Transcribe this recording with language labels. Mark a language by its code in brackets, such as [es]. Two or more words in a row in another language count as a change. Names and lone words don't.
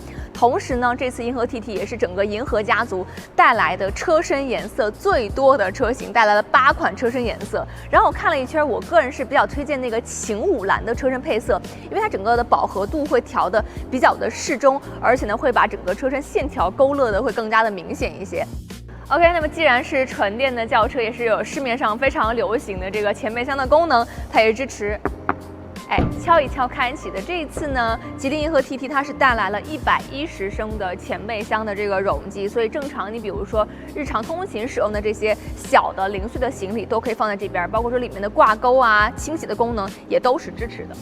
[zh] 同時呢，這次銀河 TT 也是整個銀河家族帶來的車身顏色最多的車型，帶來了8款車身顏色。然後我看了一圈，我個人是比較推薦那個晴武藍的車身配色，因為它整個的飽和度會調得比較的適中，而且呢會把整個車身線條勾勒的會更加的明顯一些。OK，那麼既然是純電的轎車，也是有市面上非常流行的這個前備箱的功能，它也支持敲一敲開啟的。這一次呢，吉利銀河 TT 它是帶來了110升的前備箱的這個容積，所以正常你比如說日常通勤使用的這些小的零碎的行李都可以放在這邊，包括說裡面的掛鈎啊、清洗的功能也都是支持的。